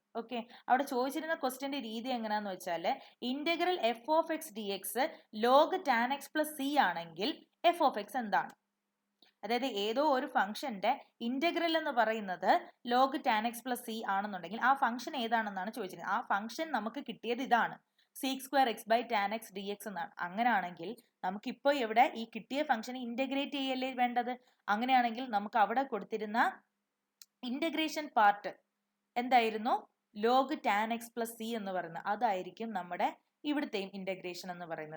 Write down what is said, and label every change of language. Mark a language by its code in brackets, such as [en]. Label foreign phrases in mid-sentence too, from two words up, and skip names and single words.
[ml] ഓക്കെ, അവിടെ ചോദിച്ചിരുന്ന ക്വസ്റ്റ്യന്റെ രീതി എങ്ങനെയാന്ന് വെച്ചാൽ [en] integral f of x dx log tan x plus c [ml] ആണെങ്കിൽ [en] f of x [ml] എന്താണ്? അതായത് ഏതോ ഒരു ഫംഗ്ഷന്റെ ഇന്റഗ്രൽ എന്ന് പറയുന്നത് [en] log tan x plus c [ml] ആണെന്നുണ്ടെങ്കിൽ ആ ഫംഗ്ഷൻ ഏതാണെന്നാണ് ചോദിച്ചിരിക്കുന്നത്. ആ ഫംഗ്ഷൻ നമുക്ക് കിട്ടിയത് ഇതാണ്, [en] sec square x by tan x dx എന്നാണ്. [ml] അങ്ങനെയാണെങ്കിൽ നമുക്കിപ്പോൾ ഇവിടെ ഈ കിട്ടിയ ഫംഗ്ഷനെ ഇന്റഗ്രേറ്റ് ചെയ്യല്ലേ വേണ്ടത്. അങ്ങനെയാണെങ്കിൽ നമുക്ക് അവിടെ കൊടുത്തിരുന്ന [en] integration part [ml] എന്തായിരുന്നു? [en] log tan x plus c എന്ന് പറയുന്നത്. [ml] അതായിരിക്കും നമ്മുടെ ഇവിടുത്തെയും ഇന്റഗ്രേഷൻ എന്ന് പറയുന്നത്.